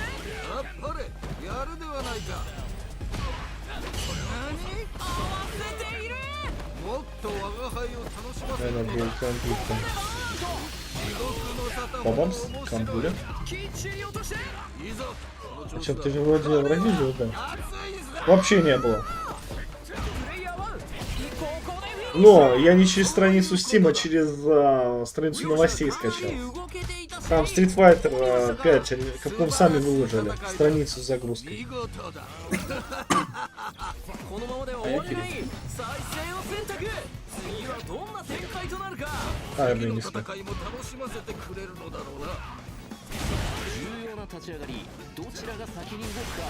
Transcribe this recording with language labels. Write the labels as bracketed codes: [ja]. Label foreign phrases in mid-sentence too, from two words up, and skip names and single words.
[ja] あっぱれやるではないか。合わせている。もっと我が輩を楽しませる [ru] Наверное, [ja] の [ru] был [ja] だ。 [ru] конфликт. [ja] 地獄の沙汰 [ru] Бабамс? [ja] も面 [ru] Камбуля? [ja] きっちり落として。いざこの調子 [ru] Чем [ja] だ。 [ru] ты же вроде Евровидел, да? [ja] 熱いぜ。 [ru] Вообще не было. [ja] プレイヤー1、ここでフィニッシュ。 [ru] Но я не через страницу Steam, а через страницу новостей скачал. Там Street Fighter 5, они Capcom сами выложили страницу с загрузкой. [ja] 見事だ。このままでは終われない。再戦を選択。次はどんな展開となるか。 [ru] А, [ja] 次 [ru] блин, [ja] の [ru] не [ja] 戦 [ru] смог. [ja] いも楽しませてくれるのだろうな。重要な立ち上がり。どちらが先に動くか。